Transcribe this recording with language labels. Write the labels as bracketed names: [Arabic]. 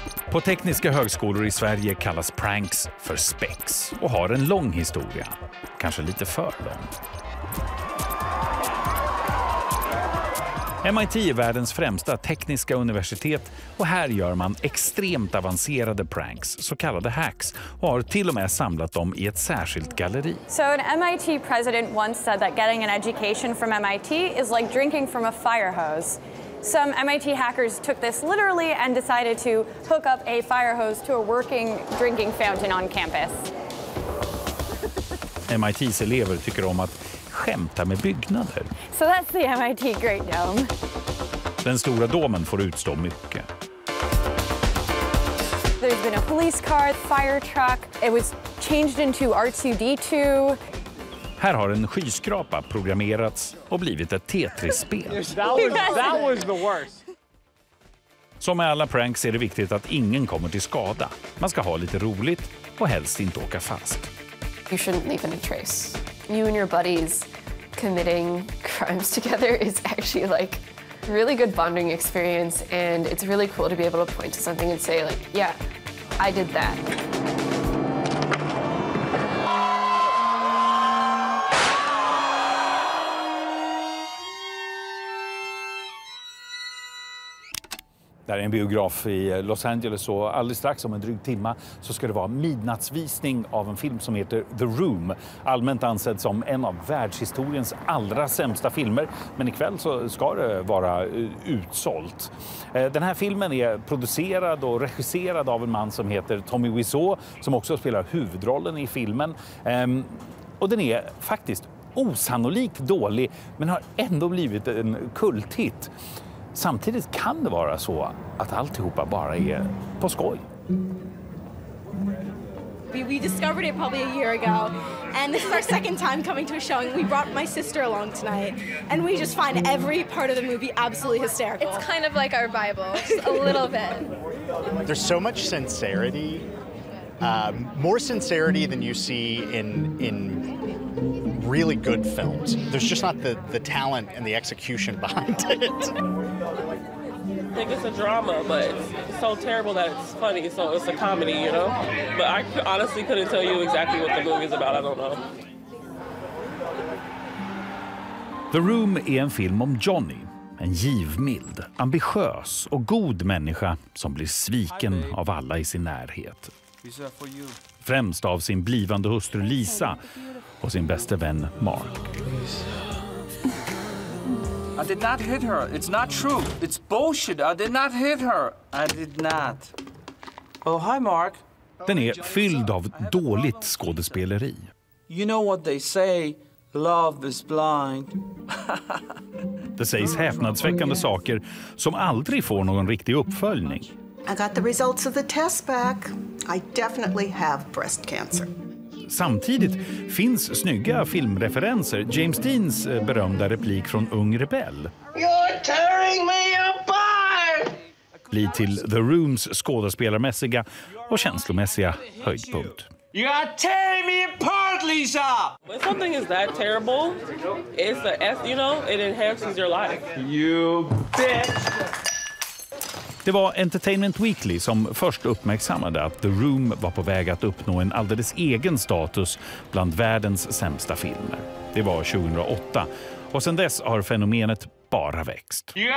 [Swedish] På tekniska högskolor i Sverige kallas pranks för spex och har en lång historia. Kanske lite för lång. MIT är världens främsta tekniska universitet och här gör man extremt avancerade pranks, så kallade hacks, och har till och med samlat dem i ett särskilt galleri. [English] So an MIT president once said that getting an education from MIT is like drinking from a fire hose. Some MIT hackers took this literally and decided to hook up a fire hose to a working drinking fountain on campus. [Swedish] MITs elever tycker om att skämta med byggnader. [English] So that's the MIT Great Dome. [Swedish] Den stora domen får utstå mycket. [English] There's been a police car, fire truck. It was changed into R2D2. [Swedish] Här har en skyskrapa programmerats och blivit ett Tetris-spel. [English] That was the worst. [Swedish] Som med alla pranks är det viktigt att ingen kommer till skada. Man ska ha lite roligt och helst inte åka fast. [English] You shouldn't leave any trace. You and your buddies committing crimes together is actually like a really good bonding experience, and it's really cool to be able to point to something and say like, yeah, I did that. [Swedish] Det är en biograf i Los Angeles och alldeles strax om en dryg timma så ska det vara midnattsvisning av en film som heter The Room. Allmänt ansedd som en av världshistoriens allra sämsta filmer. Men ikväll så ska det vara utsålt. Den här filmen är producerad och regisserad av en man som heter Tommy Wiseau som också spelar huvudrollen i filmen. Och den är faktiskt osannolikt dålig men har ändå blivit en kulthit. Samtidigt kan det vara så att alltihopa bara är på skoj. [English] We discovered it probably a year ago, and this is our second time coming to a showing. We brought my sister along tonight, and we just find every part of the movie absolutely hysterical. It's kind of like our Bible, just a little bit. There's so much sincerity, more sincerity than you see in really good films. There's just not the talent and the execution behind it. I think it's a drama, but it's so terrible that it's funny, so it's a comedy, you know? But I honestly couldn't tell you exactly what the movie is about, I don't know. [Swedish] The Room är en film om Johnny, en givmild, ambitiös och god människa som blir sviken av alla i sin närhet. Främst av sin blivande hustru Lisa och sin bästa vän Mark. [English] I did not hit her. It's not true. It's bullshit. I did not hit her. I did not. Oh, hi Mark. [Swedish] Den är fylld av dåligt skådespeleri. [English] You know what they say, love is blind. [Swedish] Det sägs häpnadsväckande saker som aldrig får någon riktig uppföljning. [English] I got the results of the test back. I definitely have breast cancer. [Swedish] Samtidigt finns snygga filmreferenser. James Deans berömda replik från Ung Rebell [English] You're tearing me apart! [Swedish] blir till The Rooms skådespelarmässiga och känslomässiga höjdpunkt. [English] You are tearing me apart, Lisa! When something is that terrible, you know, it enhances your life. You bitch! [Swedish] Det var Entertainment Weekly som först uppmärksammade att The Room var på väg att uppnå en alldeles egen status bland världens sämsta filmer. Det var 2008 och sedan dess har fenomenet bara växt.